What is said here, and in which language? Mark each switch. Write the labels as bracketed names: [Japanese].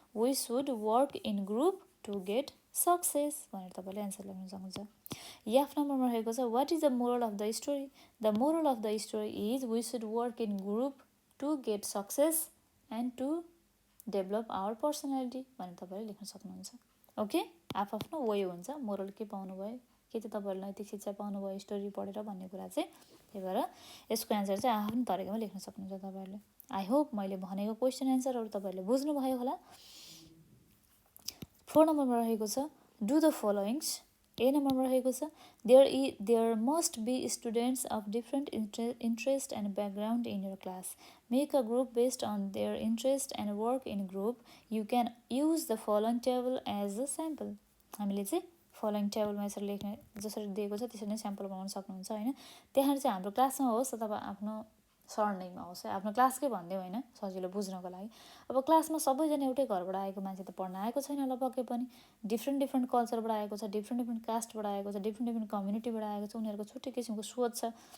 [English] We should work in group to get success [Nepali] भनेर तपाईले answer लेख्न सक्नुहुन्छ। एफ नम्बरमा रहेको छ [English] what is the moral of the story? The moral of the story is we should work in group to get success and to develop our personality [Nepali] भनेर तपाईले लेख्न सक्नुहुन्छ। ओके आफ्नो वे हुन्छ मोरल के पाउनु भयो के चाहिँ तपाईहरुले नैतिक शिक्षा पाउनु भयो स्टोरी पढेर भन्ने कुरा चाहिँ। त्यही भएर यसको एन्सर चाहिँ आफ्नो तरिकामा लेख्न सक्नुहुन्छ तपाईहरुले। [English] I hope [Nepali] मैले भनेको क्वेशन एन्सरहरु तपाईहरुले बुझ्नु भयो होला। 4 नम्बरमा रहेको छ [English] Do the followings. [Nepali] ए नम्बरमा रहेको छ [English] there must be students of different interest and background in your class. Make a group based on their interest and work in group. You can use the following table as a sample. [Nepali] हामीले चाहिँ following टेबलमा यसरी लेख्ने जसरी दिएको छ त्यसरी नै स्याम्पल बनाउन सक्नुहुन्छ हैन। त्यहाँ चाहिँ हाम्रो क्लासमा होस् अथवा आफ्नो सरनेममा होस् है आफ्नो क्लासकै भन्दियौ हैन सजिलो बुझ्नको लागि। अब क्लासमा सबैजना एउटै घरबाट आएको मान्छे त पढ्न आएको छैन होला पक्कै पनि। डिफ्रेन्ट कल्चरबाट आएको छ, डिफ्रेन्ट कास्टबाट आएको छ, डिफ्रेन्ट कम्युनिटीबाट आएको छ, उनीहरुको छुट्टै किसिमको सोच छ।